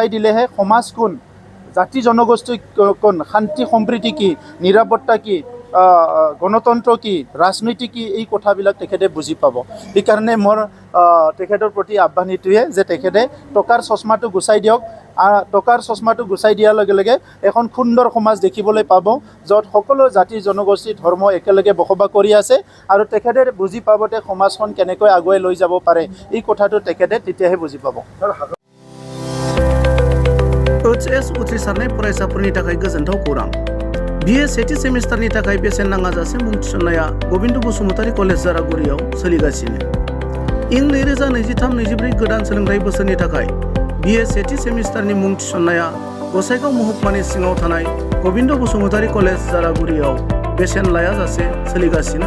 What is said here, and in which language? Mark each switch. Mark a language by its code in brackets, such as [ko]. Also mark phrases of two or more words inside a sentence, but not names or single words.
[as] দিলেহে সমাজ কোন জাতি জনগোষ্ঠী কোন শান্তি সম্প্ৰীতি কি নিৰাপত্তা কি গণতন্ত্ৰ কি ৰাজনীতি কি এই কথাবিলাক তেখেতে বুজি পাব সেইকাৰণে মোৰ তেখেতৰ প্ৰতি আহ্বান এইটোৱে যে তেখেতে টকাৰ চশমাটো গুচাই দিয়ক টকাৰ চশমাটো গুচাই দিয়াৰ লগে লগে এখন সুন্দৰ সমাজ দেখিবলৈ পাব য'ত সকলো জাতি জনগোষ্ঠী ধৰ্ম একেলগে বসবাস কৰি আছে আৰু তেখেতে বুজি পাব যে সমাজখন কেনেকৈ আগুৱাই লৈ যাব পাৰে এই কথাটো তেখেতে তেতিয়াহে বুজি পাব [brx] HS उथ्रिसारनाय फरायसाफोरनि थाखाय गोजोनथाव खौरां BA सेथि सेमिस्टारनि थाखाय बेसेन नाङाजासे मुं थिसननाया गबिन्द बसुमतारी कलेज जारागुरियाव सोलिगासिनो इं 2023-24 गोदान सोलोंथाइ बोसोरनि थाखाय BA सेथि सेमिस्टारनि मुं थिसननाया गसाइगाव महकुमानि सिङाव थानाय गबिन्द बसुमतारी कलेज जारागुरियाव बेसेन लायाजासे सोलिगासिनो